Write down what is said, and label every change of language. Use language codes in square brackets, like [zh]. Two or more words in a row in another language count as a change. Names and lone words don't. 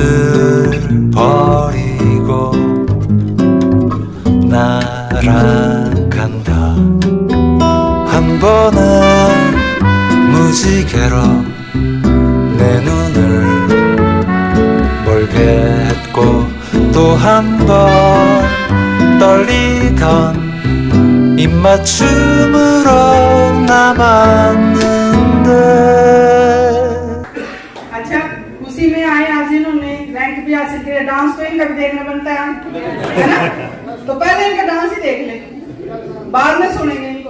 [ko] 버리고 날아간다 한 번은 무지개로 내 눈을 멀게 했고 또 한 번 떨리던 입맞춤으로 남았는데। [hi] अच्छा, खुशी में आए आज इन्होंने रैंक भी हासिल किया। डांस तो इनका भी देखना बनता है ना? तो पहले इनका डांस ही देख ले, बाद में सुनेंगे इनको।